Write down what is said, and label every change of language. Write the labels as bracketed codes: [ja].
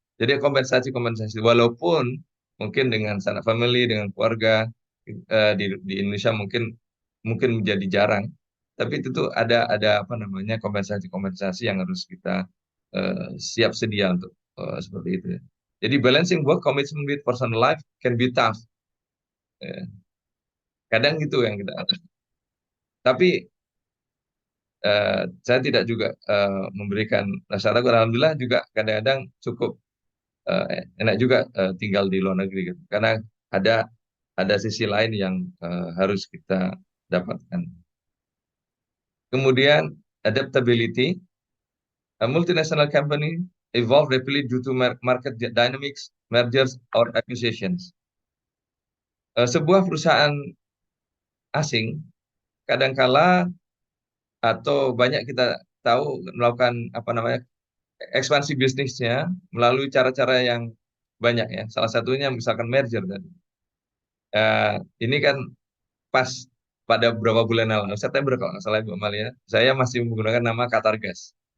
[id] Jadi kompensasi walaupun mungkin dengan sanak family, dengan keluarga di Indonesia mungkin mungkin menjadi jarang. Tapi itu tuh ada apa namanya kompensasi-kompensasi yang harus kita siap sedia untuk seperti itu ya. [en] Jadi balancing work commitment with personal life can be tough. [id] Ya. Kadang gitu yang kita ada. Tapi saya tidak juga memberikan rasa takut. Alhamdulillah juga kadang-kadang cukup enak juga tinggal di luar negeri gitu. Karena ada ada sisi lain yang harus kita dapatkan. [en] Kemudian adaptability, a multinational company evolve rapidly due to market dynamics, mergers or acquisitions. [id] Sebuah perusahaan asing kadangkala atau banyak kita tahu melakukan apa namanya ekspansi bisnisnya melalui cara-cara yang banyak ya. Salah satunya misalkan merger tadi. Eh, ini kan pas pada beberapa bulan lalu, September kalau nggak salah Bu Amalia, saya masih menggunakan nama Qatar Gas.